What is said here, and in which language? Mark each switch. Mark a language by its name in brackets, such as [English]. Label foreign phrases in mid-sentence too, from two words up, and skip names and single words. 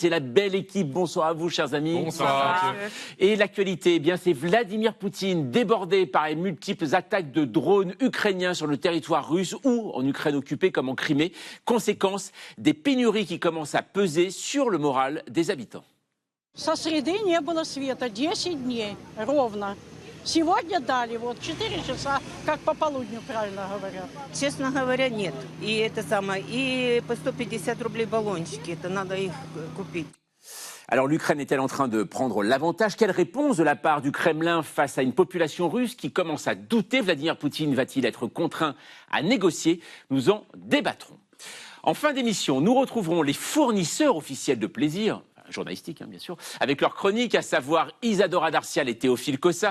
[French] C'est la belle équipe. Bonsoir à vous, chers amis. Bonsoir. Et l'actualité, eh bien, c'est Vladimir Poutine débordé par les multiples attaques de drones ukrainiens sur le territoire russe ou en Ukraine occupée comme en Crimée. Conséquence, des pénuries qui commencent à peser sur le moral des habitants. [Russian] Со среды не было света 10 дней ровно. Сегодня дали вот 4 часа, как по полудню, правильно говорят. Честно говоря, нет. И это самое, и по 150 рублей баллончики, это надо их купить. [French] Alors l'Ukraine est-elle en train de prendre l'avantage? Quelle réponse de la part du Kremlin face à une population russe qui commence à douter? Vladimir Poutine va-t-il être contraint à négocier? Nous en débattrons. En fin d'émission, nous retrouverons les fournisseurs officiels de plaisir, journalistique, bien sûr, avec leur chronique, à savoir Isadora Darcial et Théophile Cossa.